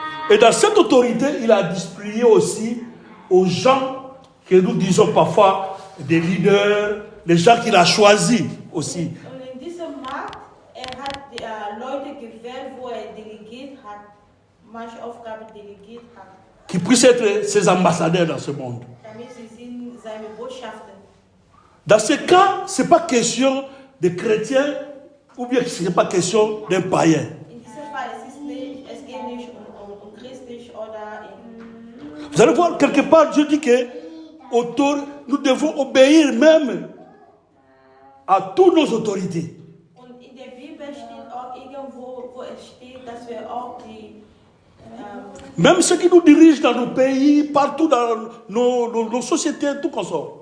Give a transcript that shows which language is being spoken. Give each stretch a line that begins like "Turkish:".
French: Et dans cette autorité, il a distribué aussi aux gens que nous disons parfois des leaders, les gens qu'il a choisis aussi.
German: Und in diesem Markt, hat Leute gewählt, wo delegiert hat, manche Aufgaben delegiert hat.
French: Qui puissent être ses ambassadeurs dans ce monde.
German: Damit sie sind seine Botschaften.
French: Dans ce cas, ce n'est pas question de chrétiens ou bien ce n'est pas question d'un païen.
German: In diesem Fall, es geht nicht um christlich oder
French: Vous allez voir, quelque part, Dieu dit que nous devons obéir même à toutes nos autorités.
German: Und in der Bibel steht auch irgendwo, wo es steht, dass wir auch die
French: même ceux qui nous dirigent dans nos pays, partout dans nos sociétés, tout comme ça.